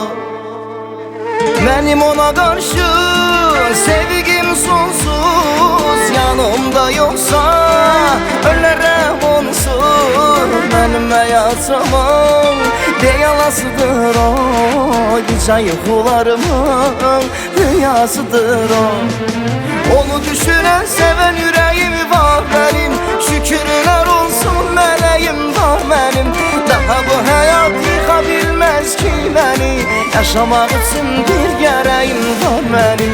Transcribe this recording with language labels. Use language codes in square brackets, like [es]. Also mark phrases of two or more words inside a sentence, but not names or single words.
[az] Mənim ona qarşı sevgim sonsuz. Yanımda yoxsa ölərəm onsuz. Mənim həyatımın deyalasıdır o. Gecə yuxularımın rüyasıdır o. [tr] Onu düşünen seven yüreğim var benim. Şükürler olsun meleğim var benim. Daha bu hayat yıka bilmez ki beni. Yaşamak için bir gereğim var benim.